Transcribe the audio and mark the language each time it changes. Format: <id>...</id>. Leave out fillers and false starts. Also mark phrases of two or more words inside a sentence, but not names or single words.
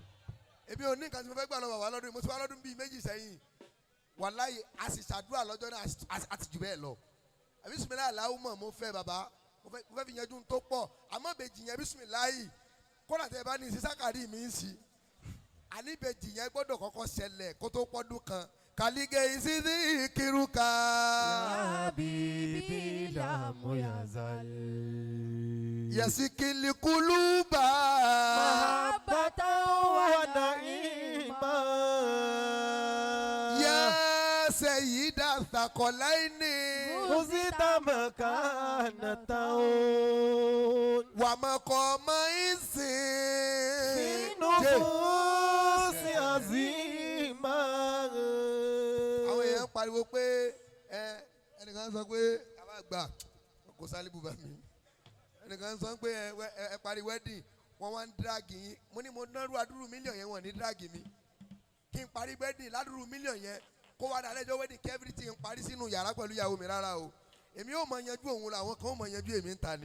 <yo>èmi ò ní nǹkan tí mo fẹ́ gbà lọ bàbá lọ́dún mo ti wá lọ́dún bíi méjì sẹ́yìn wàláyé a sì ṣàdúrà lọ́jọ́ náà a ti jù bẹ́ẹ̀ lọ</yo> <ar>بسم الله اللهم</ar> <yo>mo fẹ́ bàbá mo fẹ́ fi yanjú tó pọ̀ àmọ́ bèjì yẹn BISMILLAH kódà tẹ bá ní sísákàrí mi ń sí àní bèjì yẹn gbọ́dọ̀ kọ́kọ́ ṣẹlẹ̀ kó tó pọ́dún kan kàlígẹ̀ ìsídìí kírúkà.</yo> <ar>يا حبيبي لا مزال. يسكن القلوب. محبةً ونعمة. يا سيدة ثقلين خذت مكانة ومقام عز في نفوس عظيمة.</ar> <yo>àwọn èèyàn pariwo pé ẹnìkan sọ pé àwa gbà kò sálíbù bá mi ẹnìkan sọ pé ẹ parí wedding wọ́n wá ń dírágì yín mo ní mo nárú àdúrú mílíọ̀n yẹn wọ́n ní dírágì mi kí n parí wedding ládùúrú mílíọ̀n yẹn kó wá dá lẹ́jọ́ wedding kí everything parí sínú yàrá pẹ̀lú ìyàwó mi rárá o èmi ò mọ̀ yanjú òun làwọn kan ò mọ̀ yanjú èmi ń ta ni.</yo>